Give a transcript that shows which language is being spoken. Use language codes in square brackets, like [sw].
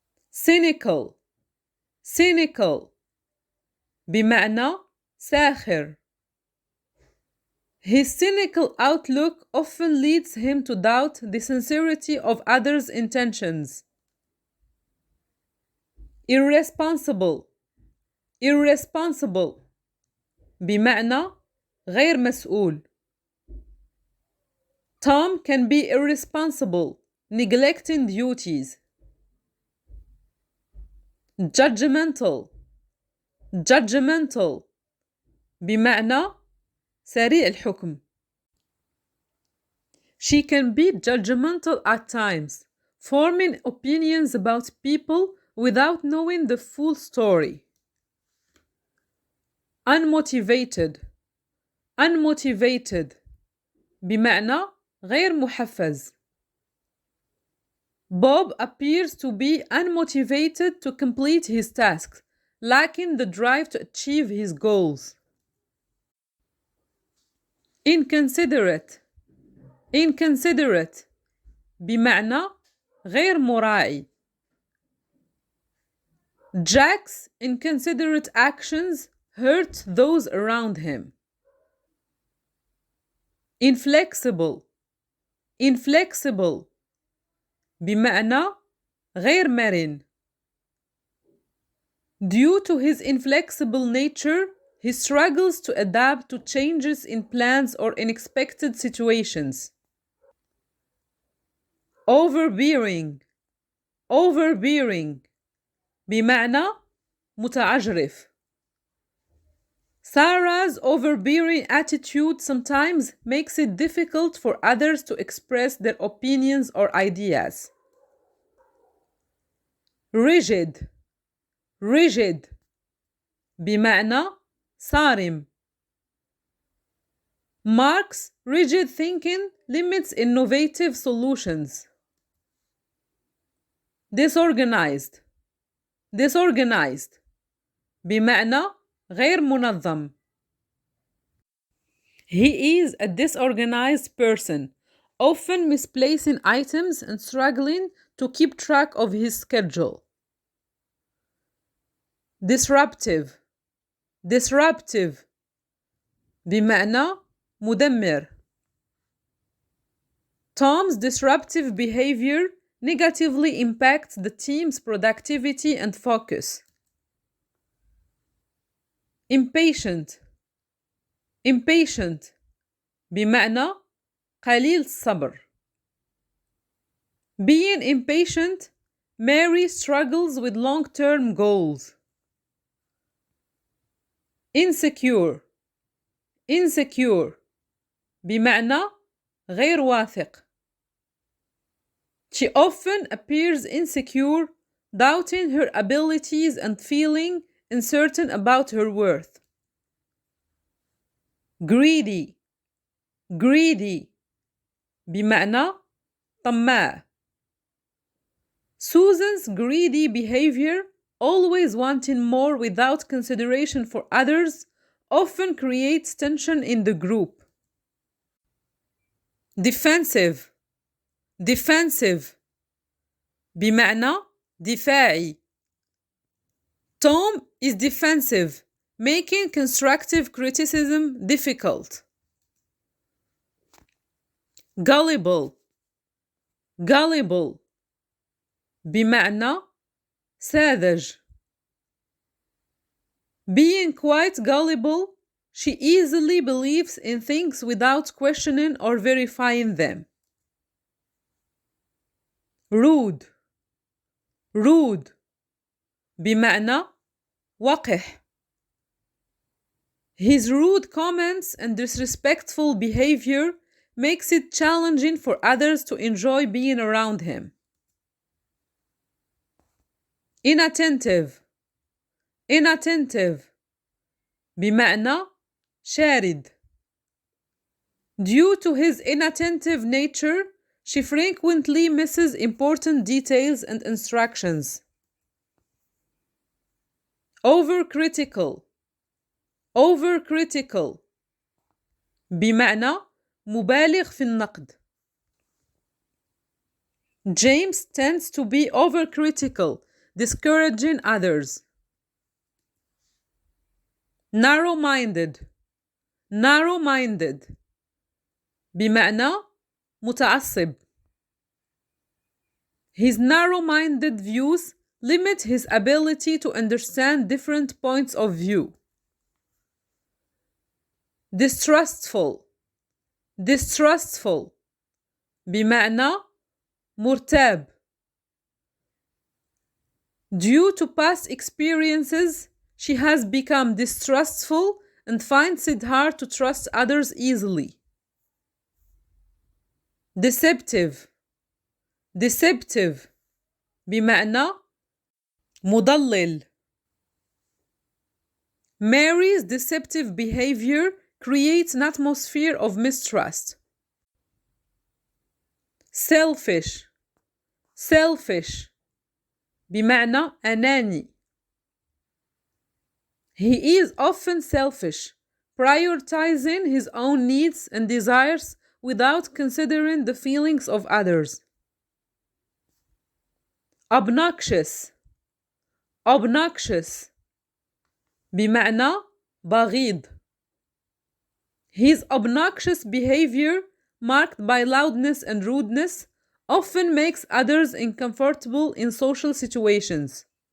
[ar] Cynical cynical بمعنى ساخر. [en] His cynical outlook often leads him to doubt the sincerity of others' intentions. [ar] Irresponsible irresponsible بمعنى غير مسؤول. [en] Tom can be irresponsible, neglecting duties. [ar] Judgmental judgmental بمعنى سريع الحكم. [en] She can be judgmental at times, forming opinions about people without knowing the full story. [ar] Unmotivated unmotivated بمعنى غير محفز. [en] Bob appears to be unmotivated to complete his tasks, lacking the drive to achieve his goals. [ar] Inconsiderate inconsiderate بمعنى غير مراعي. [en] Jack's inconsiderate actions hurt those around him. [ar] Inflexible inflexible بمعنى غير مرن. [en] Due to his inflexible nature, he struggles to adapt to changes in plans or unexpected situations. [ar] Overbearing overbearing بمعنى متعجرف. [en] Sarah's overbearing attitude sometimes makes it difficult for others to express their opinions or ideas. [ar] Rigid rigid بمعنى صارم. [en] Mark's rigid thinking limits innovative solutions. [ar] Disorganized disorganized بمعنى غير منظم. [en] He is a disorganized person, often misplacing items and struggling to keep track of his schedule. Disruptive. [ar] Disruptive بمعنى مدمر. [en] Tom's disruptive behavior negatively impacts the team's productivity and focus. Impatient. [ar] Impatient بمعنى قليل الصبر. [en] Being impatient, Mary struggles with long-term goals. Insecure. [ar] Insecure بمعنى غير واثق. [en] She often appears insecure, doubting her abilities and feeling uncertain about her worth. Greedy. [ar] Greedy بمعنى طماع. [en] Susan's greedy behavior, always wanting more without consideration for others, often creates tension in the group. Defensive. [ar] Defensive بمعنى دفاعي. [en] Tom is defensive, making constructive criticism difficult. Gullible. [ar] Gullible بمعنى ساذج. [en] Being quite gullible, she easily believes in things without questioning or verifying them. Rude. [ar] Rude بمعنى وقح. [en] His rude comments and disrespectful behavior makes it challenging for others to enjoy being around him. Inattentive. [ar] Inattentive بمعنى شارد. [en] Due to his inattentive nature, she frequently misses important details and instructions. Overcritical. [ar] Overcritical بمعنى مبالغ في النقد. [en] James tends to be overcritical, discouraging others. Narrow-minded. [ar] Narrow-minded بمعنى متعصب. [en] His narrow-minded views limit his ability to understand different points of view. Distrustful. [ar] Distrustful بمعنى مرتاب. [en] Due to past experiences, she has become distrustful and finds it hard to trust others easily. Deceptive. [ar] Deceptive بمعنى مضلل. [en] Mary's deceptive behavior creates an atmosphere of mistrust. Selfish. [ar] Selfish بمعنى أناني. [en] He is often selfish, prioritizing his own needs and desires without considering the feelings of others. Obnoxious. [ar] Obnoxious بمعنى بغيض. [en] His obnoxious behavior, marked by loudness and rudeness, often makes others uncomfortable in social situations.